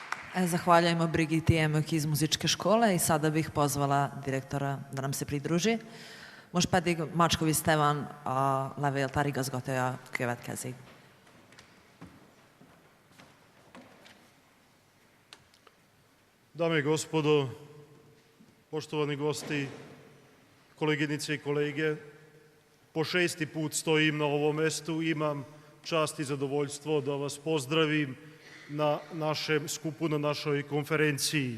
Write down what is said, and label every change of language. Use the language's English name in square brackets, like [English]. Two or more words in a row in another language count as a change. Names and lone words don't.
[Serbian] Zahvaljujemo Brigiti Emok iz muzičke škole i sada bih pozvala direktora da nam se pridruži. [Hungarian] Most pedig Macskovics Stevan a levéltár igazgatója következik. [Serbian] Dame i gospodo, poštovani gosti, koleginice i kolege, po 6. put stojim na ovom mestu, imam čast i zadovoljstvo da vas pozdravim na našem skupu, na našoj konferenciji.